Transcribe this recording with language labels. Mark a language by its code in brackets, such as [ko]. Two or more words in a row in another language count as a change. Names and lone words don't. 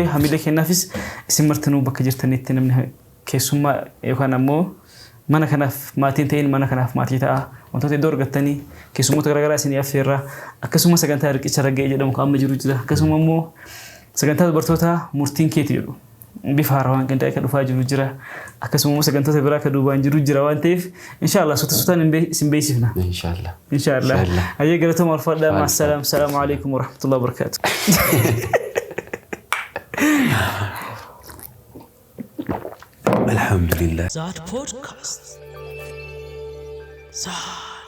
[om] hamilee kennaafis isin martinuu bakka jirtanitti namni keessummaa yookaan ammoo mana kanaaf maatiin ta'in mana kanaaf maatii ta'a wantoota iddoo argattanii keessummoota garaagaraa isin affeerraa akkasuma sagantaa riqicha raggee jedhamu kan amma jiru jira akkasuma immoo sagantaa dubartoota murtiin keeti jedhu bifa haarawaan qindaa'ee kan dhufaa jiru jira akkasuma sagantoota biraa kan duubaan jiru jira waan ta'eef inshallah suutaan isin beeksifna inshallah ayyee galatooma ulfaadhaa ma'asalaam [ar] السلام عليكم ورحمة الله وبركاته الحمد لله Zad Podcast. Zad.